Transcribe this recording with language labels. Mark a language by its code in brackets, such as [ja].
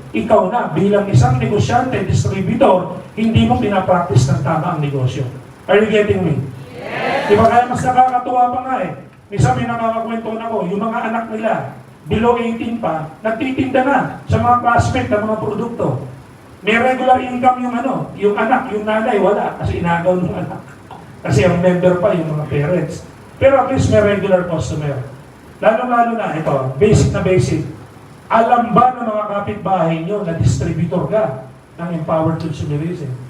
[tl] Ikaw na, bilang isang negosyante, distributor, hindi mo pinapractice ng tama ang negosyo. [en] Are you getting me? Yes. [tl] Diba kaya mas nakakatuwa pa nga Minsan may nakakakwento na ko, yung mga anak nila, below 18 pa, nagtitinda na sa mga classmate ng mga produkto. May regular income yung anak, yung nanay, wala. Kasi inagaw ng anak. Kasi ang member pa yung mga parents. Pero at least may regular customer. Lalo-lalo na, ito, basic na basic. Alam ba ng mga kapitbahay nyo na distributor ka ng empowered consumerism?